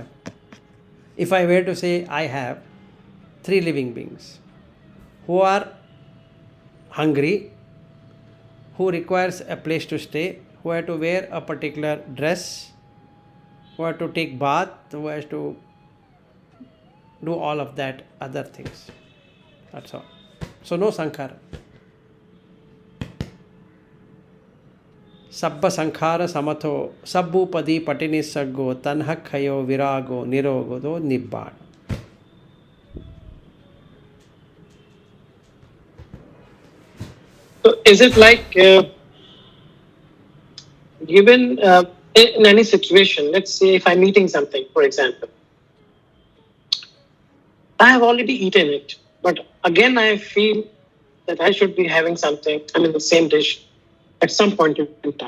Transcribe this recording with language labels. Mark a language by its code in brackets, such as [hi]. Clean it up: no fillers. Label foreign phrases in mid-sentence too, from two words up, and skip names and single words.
[en] If I were to say I have 3 living beings who are hungry, who requires a place to stay, who have to wear a particular dress, who have to take bath, who has to do all of that other things. That's all. So no sankhara. [pi] Sabba sankhara samatho sabbupadi patini saggo tanhakhayo virago nirogodo nibbana. [en] So is it like given in any situation, let's say if I'm eating something, for example, I have already eaten it, but again I feel that I should be having something, the same dish at some point in time.